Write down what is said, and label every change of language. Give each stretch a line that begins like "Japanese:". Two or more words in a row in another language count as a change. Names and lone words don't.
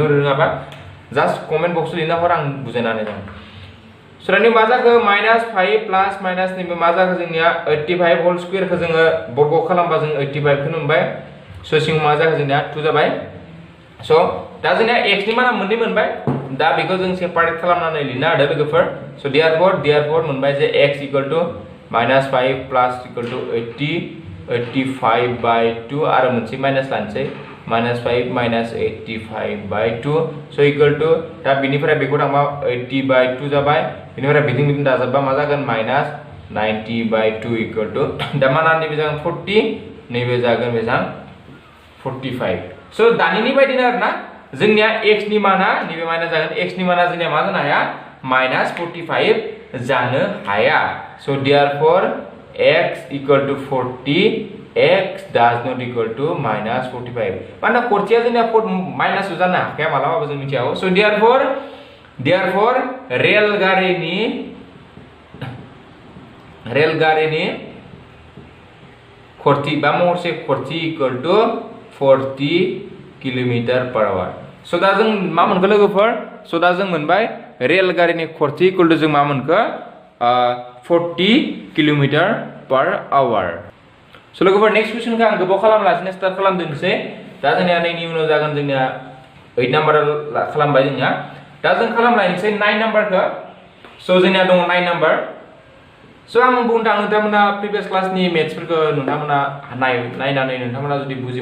Bodo: रोङाबा
English: just comment boxआव
Bodo: लिरना हर आं बुजायनानै दं सो दानि मा जाखो माइनास 5 प्लस माइनास नि मा जाखो जोंनिया 85
English: whole square
Bodo: खौ जोङो बर्ग खालामबा जों 85 खौ मोनबाय सो सिङाव मा जाखो जोंनिया 2 जाबाय सो दा जोंनिया x नि माना मोननै मोनबाय दा बेखौ जों सेपारेट खालामनानै लिरनो हादों लोगोफोर स देयरफोर मोनबाय जे x
English: equal to -5 plus equal to
Bodo: 85/2 आरो मोनसे माइनास लानोसै -5 -85/2 स
English: equal to
Bodo: दा बिनिफ्राय बेखौ थांबा 80/2 जाबाय बिनिफ्राय बिदिं दाजाबबा मा जागोन -90/2
English: equal to
Bodo: दा माना नैबे जागोन 40 नैबे जागोन बेसां 45 स दानिनि बायदिनो आरोना जोंनिया x नि माना नैबे माइनास जागोन x नि माना जोंनिया मा जानो हाया -45 जानो हाया स देयरफोर x
English: equal to 40 x does not equal to -45
Bodo: माने खरथिया जोंनिया माइनास जानो हाखाया मालाबाबो जों मिथियाव स देयरफोर रेलगारिनि खरथि बा महरसे खरथि
English: equal to 40 km/h
Bodo: स दा जों मा मोनखो लोगोफोर स दा जों मोनबाय रेलगारिनि खरथि इक्वल टू जों मा मोनखो 40 km/h स लोगोफोर
English: next questionखौ
Bodo: आं गोबाव खालामलासिनो स्टार्ट खालामदोंसै दा जोंनिया नैनि उनाव जागोन जोंनिया 8 नाम्बार खालामबाय जोंनिया दा जों खालामलायनोसै 9 नाम्बारखौ स जोंनिया दङ 9 नाम्बार स आं बुंनो थाङो नोंथांमोना
English: previous classनि
Bodo: मेथ्सफोरखौ नोंथांमोना नायनानै नोंथांमोना जुदि बुजि